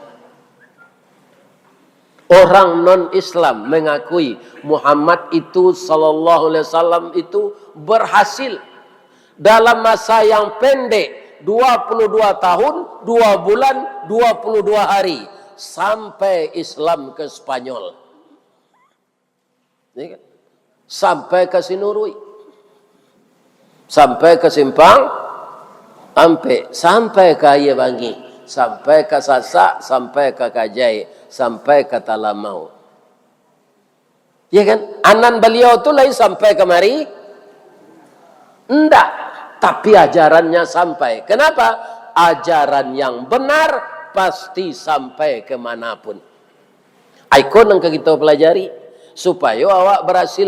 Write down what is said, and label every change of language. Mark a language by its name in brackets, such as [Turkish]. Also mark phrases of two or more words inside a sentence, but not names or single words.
[Indonesian] Orang non-Islam mengakui Muhammad itu [Arabic] صلى الله عليه وسلم [Indonesian] itu berhasil dalam masa yang pendek 22 tahun, 2 bulan, 22 hari sampai Islam ke Spanyol. Sampai ke Sinurui. Sampai ke Simpang Ampe, sampai ke Ayabangi, sampai ke Sasak, sampai ke Kajai, sampai ke Talamau. Ya kan? [Minangkabau] Anan beliau tu lain sampai kemari? [Indonesian] Enggak. Tapi ajarannya sampai. Kenapa? Ajaran yang benar pasti sampai kemanapun. Ikon yang kita pelajari. [Minangkabau] Supaya awak berhasil.